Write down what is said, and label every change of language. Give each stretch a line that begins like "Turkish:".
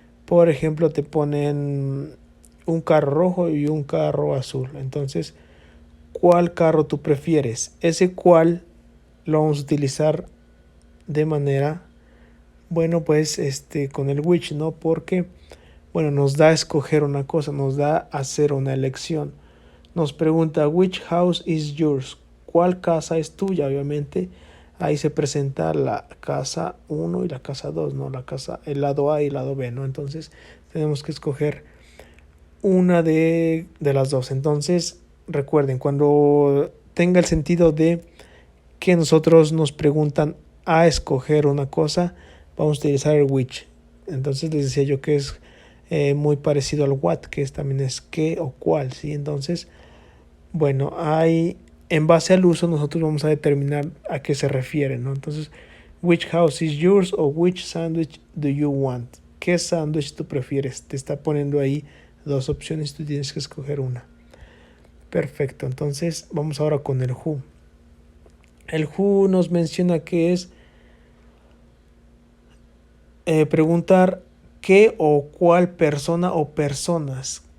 Spanish: Por ejemplo, te ponen un carro rojo y un carro azul. Entonces, ¿cuál carro tú prefieres? Ese cuál lo vamos a utilizar de manera, bueno, pues con el which, ¿no? Porque, bueno, nos da a escoger una cosa, nos da a hacer una elección. Nos pregunta,
English: which house is yours?
Spanish: ¿Cuál casa es tuya? Obviamente, ahí se presenta la casa 1 y la casa 2, ¿no? El lado A y el lado B, ¿no? Entonces, tenemos que escoger una de las dos. Entonces, recuerden, cuando tenga el sentido de que nosotros nos preguntan a escoger una cosa, vamos a utilizar el which. Entonces les decía yo que es muy parecido al what, que también es qué o cuál, ¿sí? Entonces, bueno, en base al uso nosotros vamos a determinar a qué se refiere, ¿no?
English: Entonces, which house is yours o which sandwich do you want?
Spanish: ¿Qué sándwich tú prefieres? Te está poniendo ahí dos opciones, tú tienes que escoger una. Perfecto, entonces vamos ahora con el who. El who nos menciona que es preguntar qué o cuál persona o personas.